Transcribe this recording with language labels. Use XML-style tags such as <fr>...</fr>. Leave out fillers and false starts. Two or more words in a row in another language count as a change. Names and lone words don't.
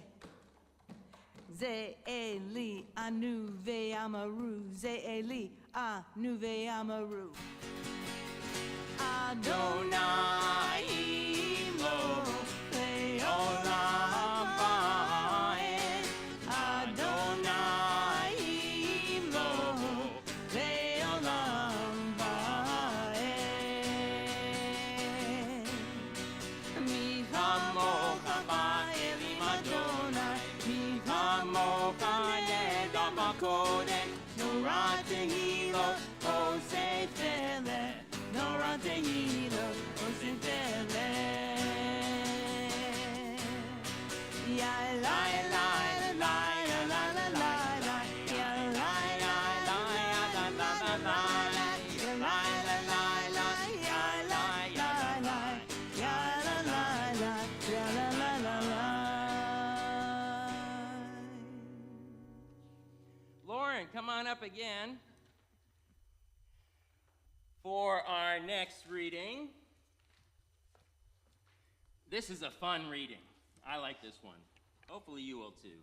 <he>זה אלי ענו ואמרו, זה אלי ענו ואמרו. ה' עמו לעולם ועד. ה' עמו לעולם ועד. מי כמוכה באלים ה', מי כמוכה נדם בקודש. נורא תהילו, עושה פלא. נורא תהילו, עושה פלא. Ya la la la la la la la la. Ya la la la la la la la. Ya la la la la. Ya la la la. Ya la la la. Ya la la la la.</he> <en>Lauren, come on up again. For our next reading, this is a fun reading. I like this one. Hopefully you will too.</en>